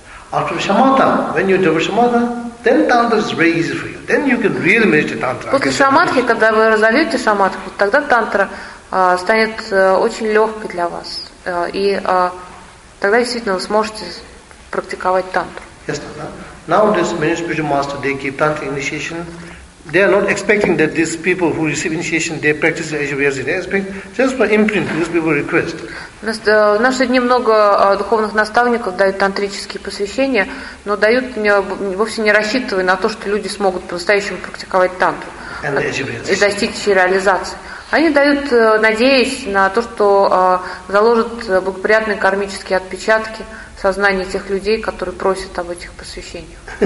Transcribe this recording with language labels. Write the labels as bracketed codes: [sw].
[ru] После шамадхи, когда вы разовьете шамадху, тогда тантра станет очень легкой для вас. И тогда действительно вы сможете практиковать тантру. [en] Yes, no, no. Nowadays, many spiritual masters, they keep tantra initiation. They are not expecting that these people who receive initiation, they practice as well as they expect. Just for imprint, these people request. [ru] В наши дни много духовных наставников дают тантрические посвящения, но дают вовсе не рассчитывая на то, что люди смогут по-настоящему практиковать тантру и достичь реализации. Они дают, надеясь на то, что заложат благоприятные кармические отпечатки в сознании тех людей, которые просят об этих посвящениях.